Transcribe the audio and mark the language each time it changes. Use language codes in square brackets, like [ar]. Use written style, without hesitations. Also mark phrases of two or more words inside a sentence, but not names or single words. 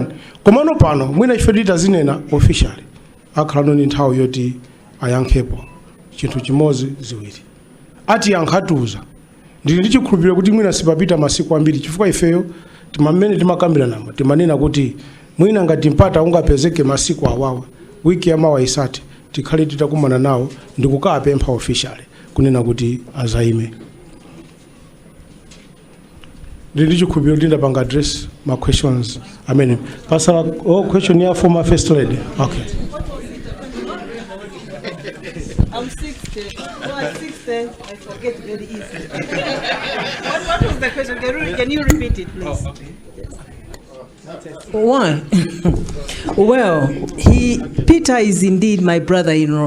[ny] komano pano mwina ife titazinena officially akhala ndi nthawi yoti ayankhepo chinthu chimodzi ziwiri ati yankhatuza ndili ndi chikhulupiriro kuti mwina sipapita masiku ambiri chifukwa ifeyo timamene timakambirana timanena kuti mwina ngati mpata ungapezeke masiku awawa wiki yamawa isati tikhale titakumana nawo ndikukapempha officially kunena kuti azaime ndili ndi chikhulupiriro kuti ndapanga [en] address my questions [ny] amene pasala question ya [en] former first lady [ny] okay. [en] I'm 60. No, at 60, I forget very easily. What was the question? Can you repeat it, please? Why? Well, Peter is indeed my brother-in-law.